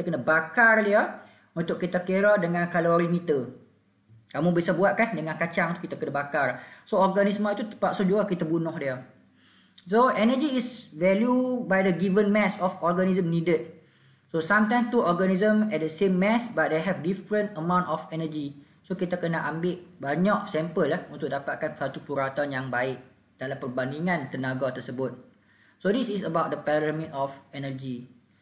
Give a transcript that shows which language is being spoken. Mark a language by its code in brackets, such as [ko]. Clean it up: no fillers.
[ms] Kita kena bakar dia untuk kita kira dengan kalorimeter. Kamu bisa buat kan dengan kacang tu kita kena bakar. So organisma itu terpaksa juga kita bunuh dia. [en] So energy is value by the given mass of organism needed. So sometimes two organism at the same mass but they have different amount of energy. [ms] So kita kena ambil banyak sampel untuk dapatkan satu puratan yang baik dalam perbandingan tenaga tersebut. [en] So this is about the pyramid of energy.